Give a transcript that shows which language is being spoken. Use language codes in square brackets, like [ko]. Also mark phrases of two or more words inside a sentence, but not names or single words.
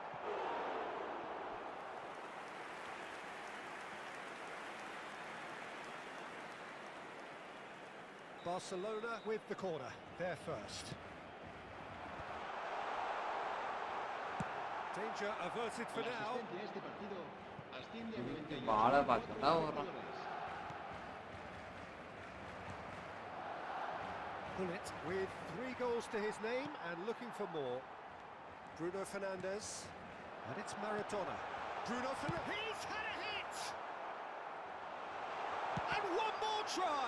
[en] Barcelona with the corner, they're first. Danger averted for [es] La [en] now. [es] asistencia a este partido asciende a 98 [ta] Bala பார்த்தா வரும். [en] Bullet with 3 goals to his name and looking for more. Bruno Fernandes. And it's Maradona. Bruno Fernandes. He's had a hit! And one more try!